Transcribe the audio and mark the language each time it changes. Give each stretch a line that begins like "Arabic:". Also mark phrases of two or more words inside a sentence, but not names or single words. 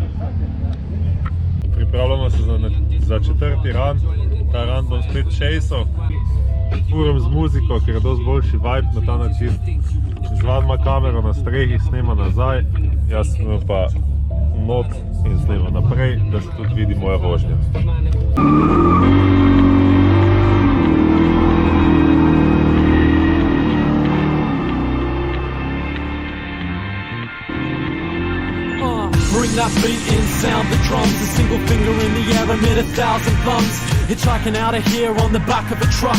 Slovenian: Pripravljamo se za četrti run. Ta run bom spet chaseal. Furam z muziko, ker je dosti boljši vibe na ta način. Žvan ima kamero na strehi, snema nazaj, jaz snema pa not in snema naprej, da se tudi vidi moja vožnja.
English: Bring that beat in, sound the drums. A single finger in the air, emit 1,000 thumbs. Hitchhiking out of here on the back of a truck.